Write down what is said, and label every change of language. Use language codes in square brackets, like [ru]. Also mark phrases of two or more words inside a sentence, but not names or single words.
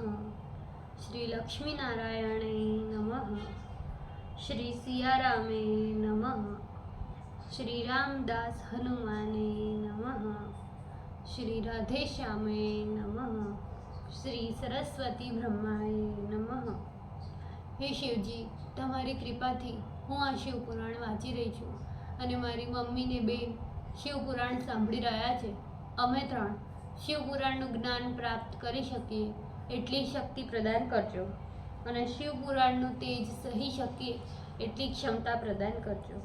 [sa] श्री लक्ष्मी नारायणे नमः। श्री सियारामे नमः। श्री रामदास हनुमाने नमः। श्री राधेश्यामे नमः। श्री सरस्वती ब्रह्माय नमः। [gu] હે શિવજી, તમારી કૃપાથી હું આ શિવપુરાણ વાંચી રહી છું અને મારી મમ્મીને બેન શિવપુરાણ સાંભળી રહ્યા છે. અમે ત્રણ શિવપુરાણનું જ્ઞાન પ્રાપ્ત કરી શકીએ એટલી શક્તિ પ્રદાન કરજો અને શિવપુરાણનું તેજ સહી શકીએ એટલી ક્ષમતા પ્રદાન કરજો.